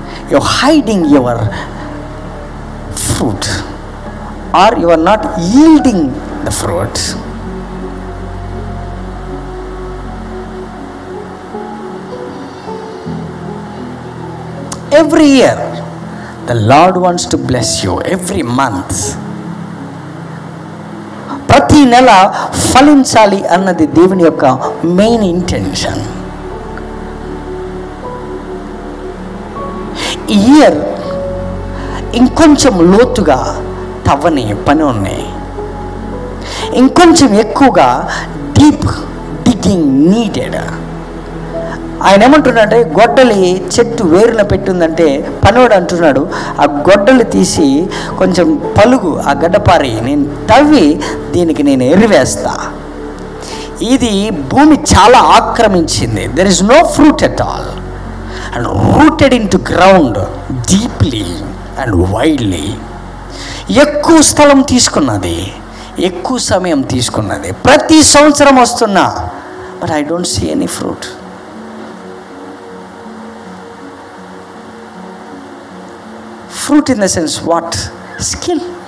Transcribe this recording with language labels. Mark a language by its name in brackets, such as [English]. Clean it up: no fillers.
[English] You're hiding your fruit, or you are not yielding the fruit. Every year the Lord wants to bless you. Every month, [Telugu] ప్రతి నెల ఫలించాలి అన్నది దేవుని యొక్క main intention. ఈ year ఇంకొంచెం లోతుగా తవ్వని పని ఉన్నాయి, ఇంకొంచెం ఎక్కువగా [English] Deep digging needed. [Telugu] ఆయన ఏమంటున్నాడంటే, గొడ్డలి చెట్టు వేరున పెట్టిందంటే పనివాడు అంటున్నాడు, ఆ గొడ్డలు తీసి కొంచెం పలుగు ఆ గడ్డపారి నేను తవ్వి దీనికి నేను ఎరివేస్తా. ఇది భూమి చాలా ఆక్రమించింది. [English] There is no fruit at all and rooted into ground deeply and widely. [Telugu] ఎక్కువ స్థలం తీసుకున్నది, ఎక్కువ సమయం తీసుకున్నది. ప్రతి సంవత్సరం వస్తున్నా, [English] But I don't see any fruit. Fruit in the sense what? Skill.